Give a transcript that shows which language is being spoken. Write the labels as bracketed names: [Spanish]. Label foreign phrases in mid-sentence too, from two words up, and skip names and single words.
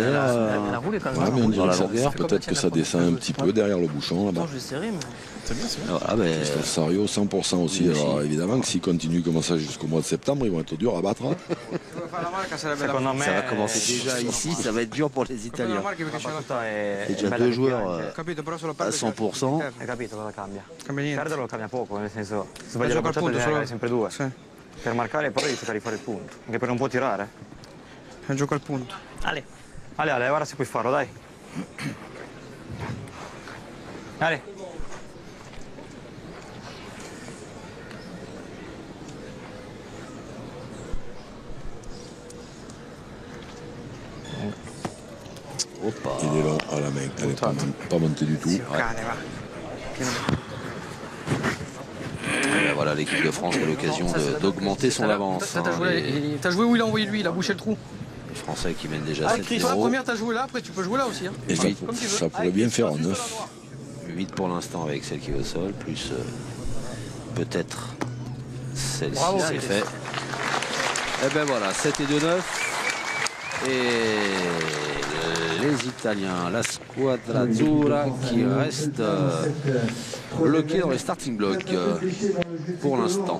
[French] Elle a roulé quand même. Ouais, mais on Dans la dirait que longueur. peut-être que ça descend un petit peu derrière le bouchon là-bas. Attends, je vais serrer, mais. C'est bien, c'est bien. Ah, ben, Christophe Sario, 100% aussi. Alors évidemment que s'ils continuent comme ça jusqu'au mois de septembre, ils vont être durs à battre. Hein. [Italian] Secondo me [French] ça va commencer déjà ici, ça va être dur pour les Italiens. [Italian] La battuta è [French] C'est déjà [Italian] bella [French] deux [Italian] che [French] joueurs [Italian] piange. Capito, però solo [French] à 100%. [Italian] Hai capito cosa cambia? Cambia niente. Perderlo cambia poco, nel senso, se sbagli la gioca al bocciata punto, devi solo- avere sempre due. Sì. Per marcare poi devi cercare di fare il punto, anche perché non può tirare. È un gioco al punto. Ale. Ale, ora se puoi farlo, dai. Ale. Hoppa. [French] Il est long à la main. Elle n'est pas montée du tout. [Italian] Cane, va. [French] Et ben voilà, l'équipe de France a l'occasion d'augmenter son avance. T'as hein. joué où il a envoyé lui, il a bouché le trou. Les Français qui mènent déjà Sur la 7-0. première, t'as joué là, après tu peux jouer là aussi. Hein. Et ça, Comme tu veux. ça pourrait bien faire en 9. 8 pour l'instant avec celle qui est au sol, plus peut-être celle-ci, Bravo, c'est Chris. fait. Et ben voilà, 7 et 2, 9. Et les Italiens, [Italian] la squadra azzurra [French] qui reste bloquée dans les starting blocks pour l'instant.